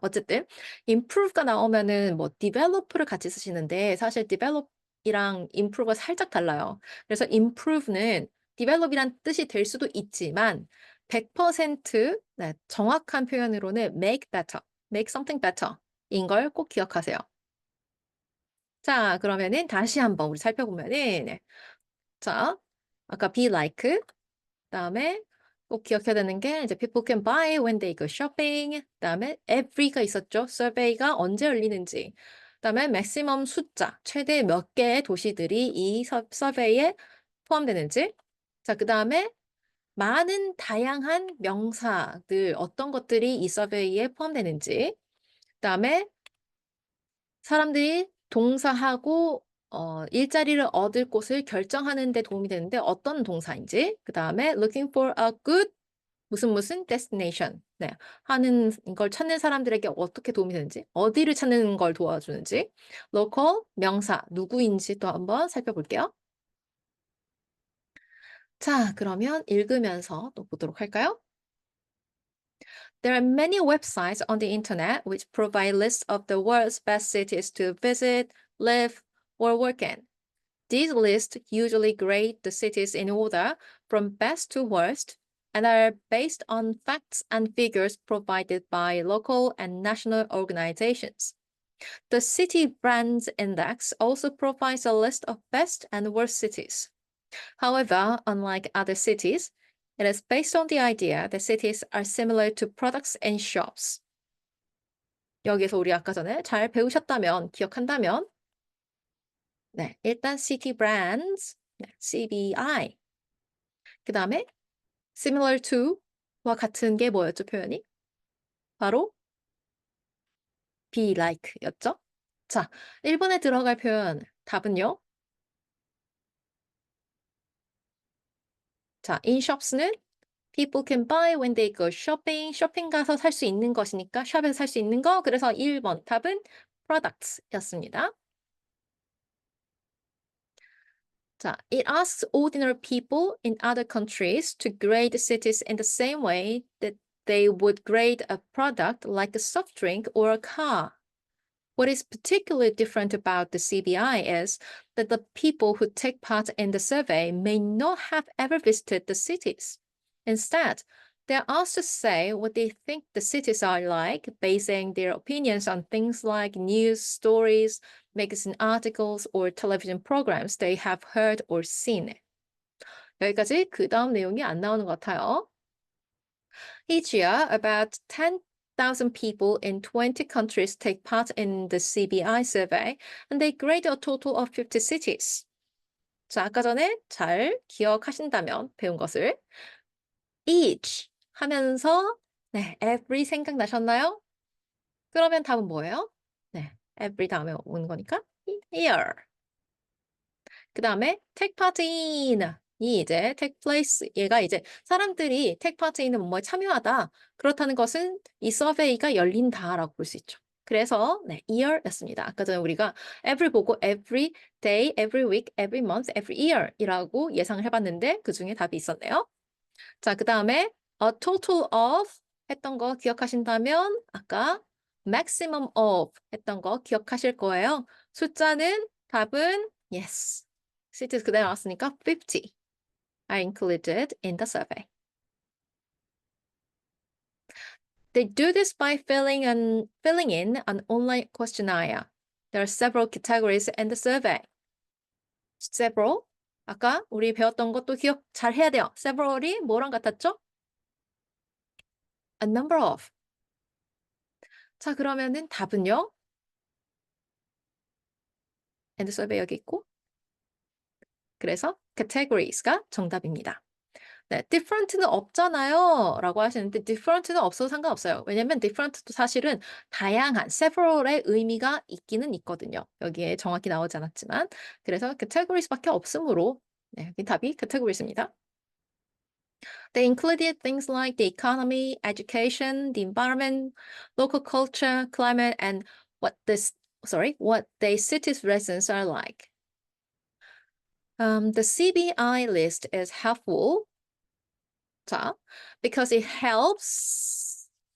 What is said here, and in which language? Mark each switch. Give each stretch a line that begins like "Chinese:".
Korean: 어쨌든 improve가 나오면은 뭐 develop를 같이 쓰시는데 사실 develop이랑 improve가 살짝 달라요. 그래서 improve는 develop이란 뜻이 될 수도 있지만 100% 네, 정확한 표현으로는
English: make better, make something better
Korean: 인 걸 꼭 기억하세요. 자, 그러면은 다시 한번 우리 살펴보면은 네.
English: 자, 아까 be like
Korean: 그다음에 꼭 기억해야 되는 게 이제
English: people can buy when they go shopping.
Korean: 그다음에 every가 있었죠. survey가 언제 열리는지. 그다음에 maximum 숫자, 최대 몇 개의 도시들이 이 서베이에 포함되는지. 자, 그다음에 많은 다양한 명사들 어떤 것들이 이 서베이에 포함되는지. 그다음에 사람들이 동사하고 일자리를 얻을 곳을 결정하는 데 도움이 되는데 어떤 동사인지. 그다음에
English: looking for a good
Korean: 무슨
English: destination.
Korean: 네. 하는 걸 찾는 사람들에게 어떻게 도움이 되는지, 어디를 찾는 걸 도와주는지, local 명사 누구인지 또 한번 살펴볼게요. 자, 그러면 읽으면서 또 보도록 할까요?
English: There are many websites on the internet which provide lists of the world's best cities to visit, live, or work in. These lists usually grade the cities in order from best to worst and are based on facts and figures provided by local and national organizations. The City Brands Index also provides a list of best and worst cities. However, unlike other cities, it is based on the idea that cities are similar to products and shops.
Korean: 여기서 우리 아까 전에 잘 배우셨다면, 기억한다면, 네, 일단 City Brands, 네, CBI. 그 다음에 similar to와 같은 게 뭐였죠, 표현이? 바로 be like였죠? 자, 1번에 들어갈 표현 답은요?
English: 자, in shops는 people can buy when they go shopping.
Korean: 쇼핑 가서 살 수 있는 것이니까 샵에서 살 수 있는 거. 그래서 1번 답은 products였습니다.
English: 자, it asks ordinary people in other countries to grade cities in the same way that they would grade a product like a soft drink or a car. What is particularly different about the CBI is that the people who take part in the survey may not have ever visited the cities. Instead, they're asked to say what they think the cities are like, basing their opinions on things like news stories, magazine articles, or television programs they have heard or seen.
Korean: 여기까지 그 다음 내용이 안 나오는 것 같아요.
English: Each year, about 10,000 people in 20 countries take part in the CBI survey, and they grade a total of 50 cities.
Korean: 자, 아까 전에 잘 기억하신다면 배운 것을 each 하면서 네, every 생각나셨나요? 그러면 답은 뭐예요? 네, every 다음에 오는 거니까 year. 그 다음에 take part in 이 이제 take place 얘가 이제 사람들이 take part in은 뭐에 참여하다 그렇다는 것은 이 서베이가 열린다라고 볼 수 있죠. 그래서 네, year였습니다. 아까 전에 우리가 every 보고
English: every day, every week, every month, every year
Korean: 이라고 예상을 해봤는데 그 중에 답이 있었네요. 자, 그 다음에 a total of 했던 거 기억하신다면 아까 maximum of 했던 거 기억하실 거예요. 숫자는 답은 yes.
English: cities
Korean: 그대로 나왔으니까
English: 50 are included in the survey. They do this by filling in an online questionnaire. There are several categories in the survey. Several.
Korean: 아까 우리 배웠던 것도 기억 잘 해야 돼요. Several이 뭐랑 같았죠? A number of. 자, 그러면은 답은요? and survey 여기 있고. 그래서 categories가 정답입니다. 네, different는 없잖아요 라고 하시는데 different는 없어도 상관없어요. 왜냐면 different도 사실은 다양한 several의 의미가 있기는 있거든요. 여기에 정확히 나오지 않았지만 그래서 categories밖에 없으므로 네, 여기 답이 categories입니다.
English: They included things like the economy, education, the environment, local culture, climate, and what the city's residents are like. The CBI list is helpful 자, because it helps